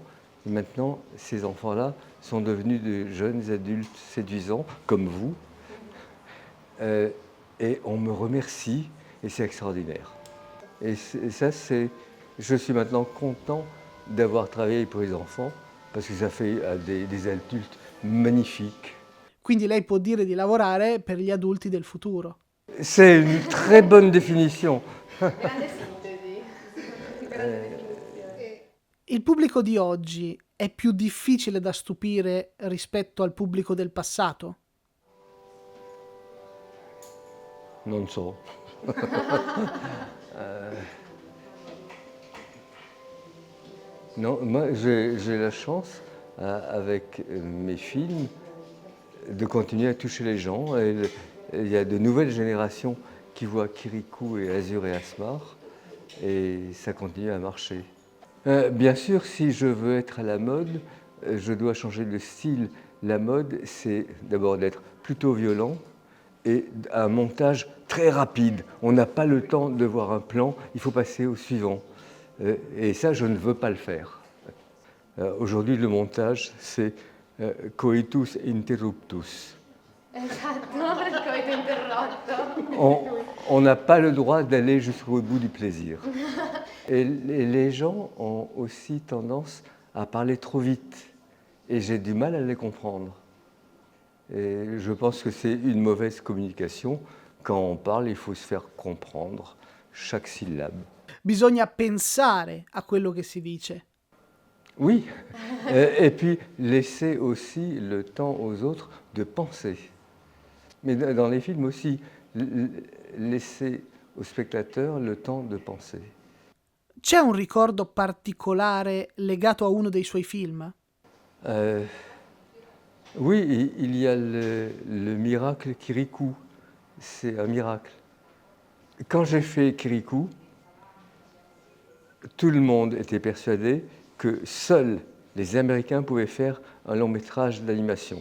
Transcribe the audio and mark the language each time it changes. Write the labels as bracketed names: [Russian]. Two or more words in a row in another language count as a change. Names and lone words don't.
[French] Et maintenant, ces enfants-là sont devenus de jeunes adultes séduisants, comme vous. Et on me remercie et c'est extraordinaire. Et ça, je suis maintenant content d'avoir travaillé pour les enfants parce que ça fait des adultes magnifiques. [Italian] Quindi lei può dire di lavorare per gli adulti del futuro. [French] C'est une très bonne définition. [Italian] Il pubblico di oggi è più difficile da stupire rispetto al pubblico del passato? Non so. [French] Non, moi j'ai la chance, avec mes films, de continuer à toucher les gens. Et il y a de nouvelles générations qui voient Kirikou et Azur et Asmar, et ça continue à marcher. Bien sûr, si je veux être à la mode, je dois changer de style. La mode, c'est d'abord d'être plutôt violent et un montage très rapide. On n'a pas le temps de voir un plan, il faut passer au suivant. Et ça, je ne veux pas le faire. Aujourd'hui, le montage, c'est [Latin] coitus interruptus. [Italian] Esatto, il coito interrotto. [French] On n'a pas le droit d'aller jusqu'au bout du plaisir. Et les gens ont aussi tendance à parler trop vite. Et j'ai du mal à les comprendre. Et je pense que c'est une mauvaise communication. Quand on parle, il faut se faire comprendre chaque syllabe. [Italian] Bisogna pensare a quello che si dice. [French] Oui, et puis laisser aussi le temps aux autres de penser. Mais dans les films aussi, laisser au spectateur le temps de penser. [Italian] C'è un ricordo particolare legato a uno dei suoi film? [French] Oui, il y a le miracle Kirikou. C'est un miracle. Quand j'ai fait Kirikou, tout le monde était persuadé que seuls les Américains pouvaient faire un long métrage d'animation.